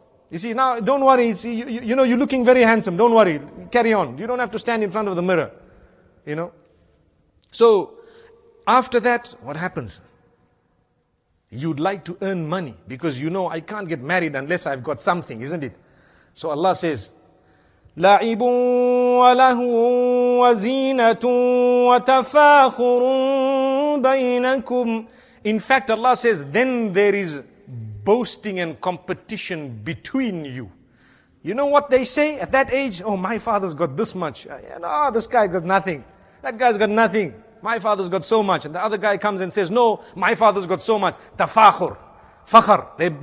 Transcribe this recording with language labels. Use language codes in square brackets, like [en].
[en] You see, now don't worry, you know, you're looking very handsome, don't worry, carry on. You don't have to stand in front of the mirror, you know. So, after that, what happens? You'd like to earn money because you know I can't get married unless I've got something, isn't it? So Allah says, [ar] لَعِبٌ وَلَهُ وَزِينَةٌ وَتَفَاخُرٌ بَيْنَكُمْ. [en] In fact, Allah says, then there is boasting and competition between you. You know what they say at that age? Oh, my father's got this much. No, this guy got nothing. That guy's got nothing. My father's got so much. And the other guy comes and says, no, my father's got so much. Tafakhur. Fakhar.